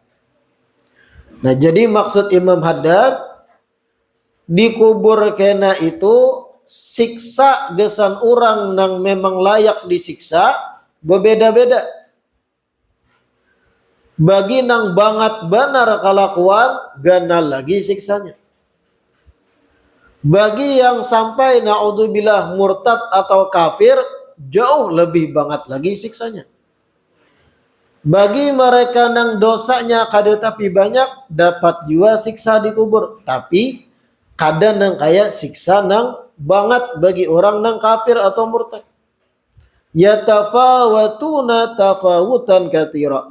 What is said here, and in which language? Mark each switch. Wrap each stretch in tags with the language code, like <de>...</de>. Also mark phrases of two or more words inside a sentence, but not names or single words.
<id>Nah, jadi maksud Imam Haddad dikubur kena itu siksa gesan orang yang memang layak disiksa berbeda-beda.</id> <bjn>Bagi nang banget benar kelakuan ganal lagi siksanya.</bjn> <id>Bagi yang sampai naudzubillah murtad atau kafir jauh lebih banget lagi siksanya.</id> <bjn>Bagi mereka nang dosanya kada tapi banyak dapat juga siksa di kubur. Tapi kada nang kayak siksa nang banget bagi orang nang kafir atau murtad.</bjn> <ar>يتفاوتون تفاوتا كثيرا.</ar>